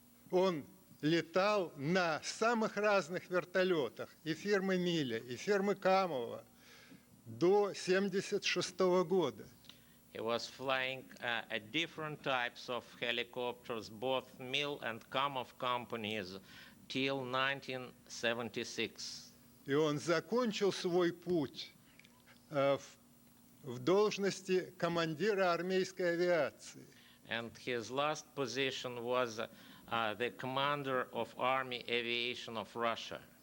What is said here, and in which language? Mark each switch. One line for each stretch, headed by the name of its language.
Russian: Он летал на самых разных вертолетах, и фирмы Миля, и фирмы Камова, до 1976 года.
English: He was flying at different types of helicopters, both MIL and Kamov companies, till 1976.
Russian: И он закончил свой путь в должности командира армейской авиации.
English: And his last position was the commander of Army Aviation of Russia.